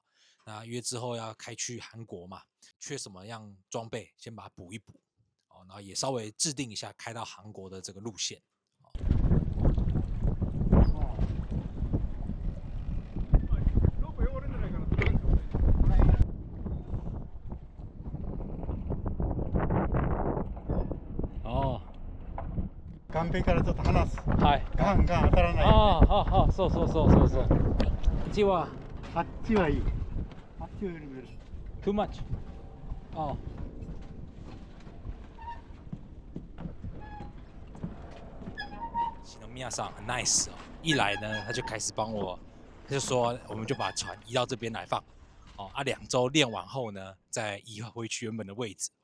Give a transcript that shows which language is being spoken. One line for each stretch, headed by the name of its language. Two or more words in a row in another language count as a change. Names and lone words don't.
Chinese: 那因为之后要开去韩国嘛，缺什么样装备，先把它补一补哦，然后也稍微制定一下开到韩国的这个路线。哦，
Japanese: 岸辺からちょっと離す。はい。ガンガン当たらないよああ、そうそうそうそうそう。こっちはね。あっちはいい。あっちよりもより。
English: too much。
Chinese: 哦。西诺米亚上很 nice 哦，一来呢，他就开始帮我，他就说我们就把船移到这边来放。哦，2周练完后呢，再移回去原本的位置。